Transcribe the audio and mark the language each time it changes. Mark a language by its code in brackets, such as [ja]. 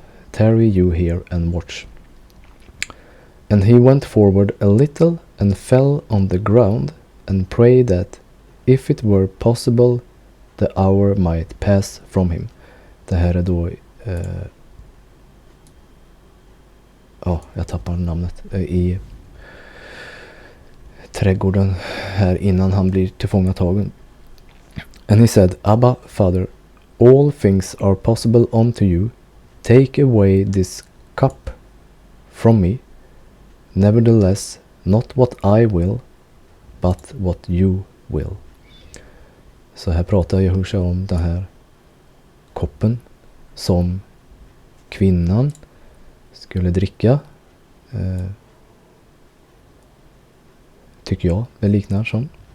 [en] Tarry you here and watch. And he went forward a little and fell on the ground and prayed that if it were possible the hour might pass from him. [sv] Det här är då jag tappar namnet i trädgården här innan han blir tillfångatagen. [en] And he said, Abba, Father, all things are possible unto you. Take away this cup from me. Nevertheless, not what I will, but what you will. [sv] Så här pratar Yahusha om den här koppen som kvinnan skulle dricka. Tycker jag det liknar som.